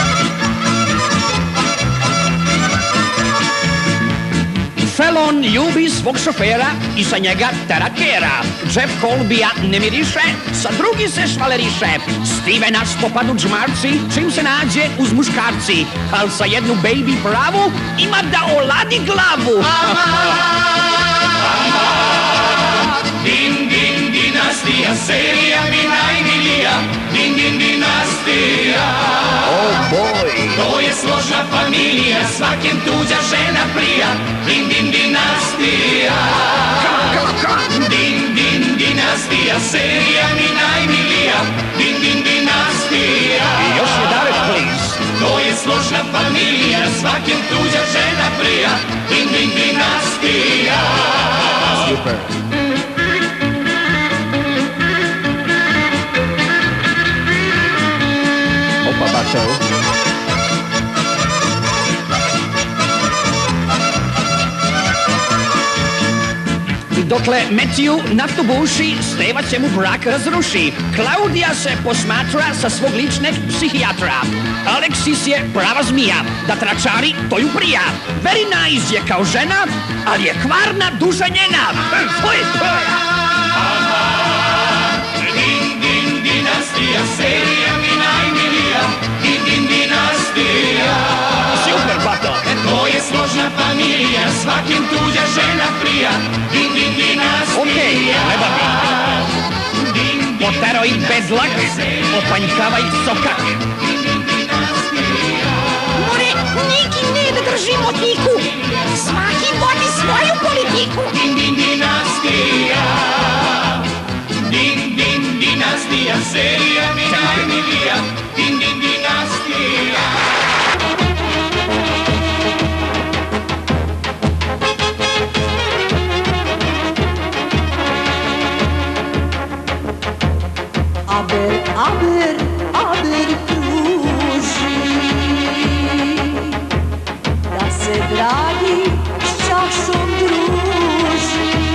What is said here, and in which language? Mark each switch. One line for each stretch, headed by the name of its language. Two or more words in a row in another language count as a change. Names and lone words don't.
Serbian: Felon ljubi svog šofera i sa njega terakera. Jeff Colbija ne miriše, sa drugi se švaleriše. Stevena popadu džmarci, čim se nađe uz muškarci. Al sa jednu baby pravu ima da oladi glavu. Din, din, dinastija, serija mi najmilija. Din, din, dinastija.
English: Oh boy!
Serbian: To je složna familija, svakem tuđa žena prija. Din, din, dinastija. Din, din, dinastija, serija mi najmilija. Din, din, dinastija. I još jedavet, please. To je složna familija, svakem tuđa žena prija. Din, din, dinastija. Super. Opa, bačo. I dokle Matthew naftu buši, Steva će mu brak razruši. Klaudija se posmatra sa svog ličnog psihijatra. Aleksis je prava zmija, da tračari to ju prija.
English: Very nice
Serbian: je kao žena, ali je kvarna duša njena. Din, din, dinastija, serija mi najmilija. Din, din, dinastija. Super, bato. To je složna familija, svakim tuđa žena prija. Din, din, dinastija. Okej, leba mi. Din, din, Poteroj bedlak, opanjkavaj sokak. More, neki ne da držimo tiku. Svaki vodi svoju politiku. din, din, dinastija. Din, din, dinastija, serija mi najmilija. Din, din, dinastija. Aber kruži, da se dragi s čašom druži,